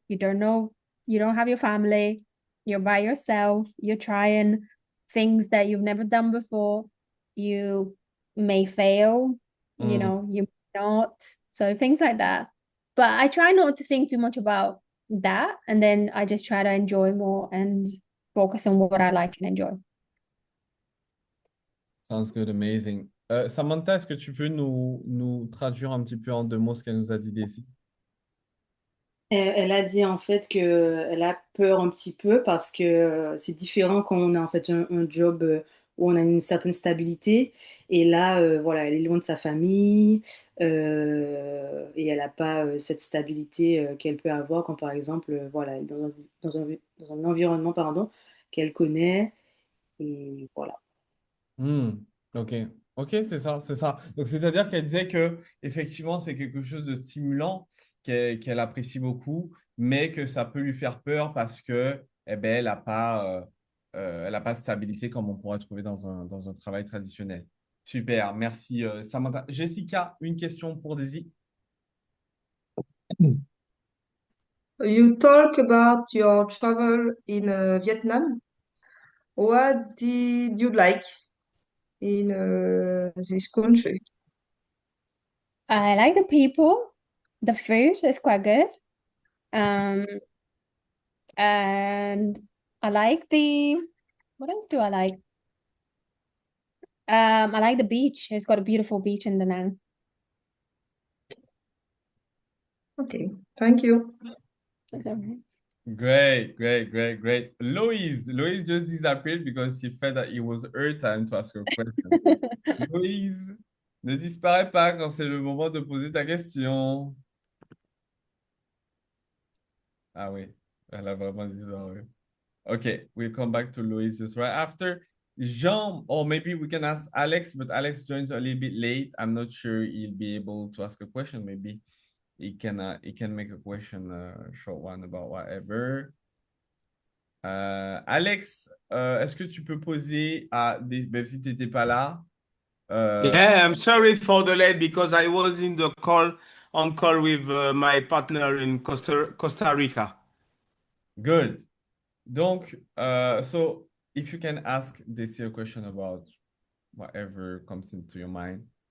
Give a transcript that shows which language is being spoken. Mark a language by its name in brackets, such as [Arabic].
[English] You don't know, you don't have your family, you're by yourself, you're trying things that you've never done before. You may fail, Hmm. you may not. So things like that. But I try not to think too much about that, and then I just try to enjoy more and focus on what I like and enjoy. Sounds good, amazing. [French] Samantha, est-ce que tu peux nous traduire un petit peu en deux mots ce qu'elle nous a dit d'ici? Elle a dit en fait qu'elle a peur un petit peu parce que c'est différent quand on a en fait un job où on a une certaine stabilité et là voilà elle est loin de sa famille et elle n'a pas cette stabilité qu'elle peut avoir quand par exemple voilà elle est dans un environnement pardon qu'elle connaît et voilà. Hmm, ok, ok, c'est ça, c'est ça. Donc, c'est-à-dire qu'elle disait que effectivement, c'est quelque chose de stimulant qu'elle apprécie beaucoup, mais que ça peut lui faire peur parce que, eh ben, elle a pas de stabilité comme on pourrait trouver dans un travail traditionnel. Super, merci, Samantha. Jessica, une question pour Daisy. [English] You talk about your travel in Vietnam. What did you like in this country? I like the people, the food is quite good. Um, and I like the what else do I like? I like the beach. It's got a beautiful beach in Da Nang. Okay, thank you. Great, great, great, great. Louise just disappeared because she felt that it was her time to ask her question. [French] Louise, ne disparais pas quand c'est le moment de poser ta question. Ah oui, elle a vraiment disparu. [English] Okay, we'll come back to Louise just right after. Jean, or maybe we can ask Alex, but Alex joins a little bit late. I'm not sure he'll be able to ask a question. Maybe he can make a question, a short one about whatever. [French] Alex, est-ce que tu peux poser à des... Même si tu n'étais pas là. [English] Yeah, I'm sorry for the late because I was in the on call with my partner in Costa Rica. Good. Donc, so if you can ask Desi a question about whatever comes into your mind.